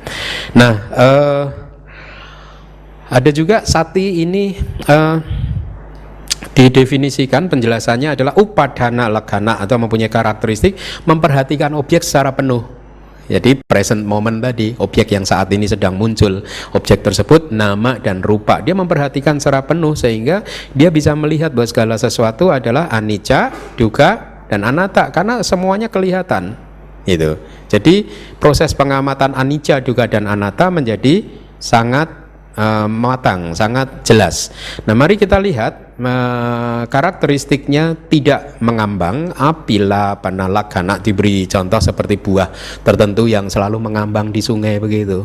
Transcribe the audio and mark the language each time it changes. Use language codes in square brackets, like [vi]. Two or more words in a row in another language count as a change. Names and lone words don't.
[id] Nah, ada juga sati ini didefinisikan, penjelasannya adalah [pi] upadana legana [id] atau mempunyai karakteristik memperhatikan objek secara penuh. Jadi [en] present moment [id] tadi, objek yang saat ini sedang muncul, objek tersebut nama dan rupa, dia memperhatikan secara penuh sehingga dia bisa melihat bahwa segala sesuatu adalah [pi] anicca, dukkha, [id] dan anatta, karena semuanya kelihatan, gitu. Jadi proses pengamatan [pi] anicca, dukkha, [id] dan anatta menjadi sangat matang, sangat jelas. Nah, mari kita lihat karakteristiknya tidak mengambang. [pi] Apila panalakana, [id] diberi contoh seperti buah tertentu yang selalu mengambang di sungai begitu.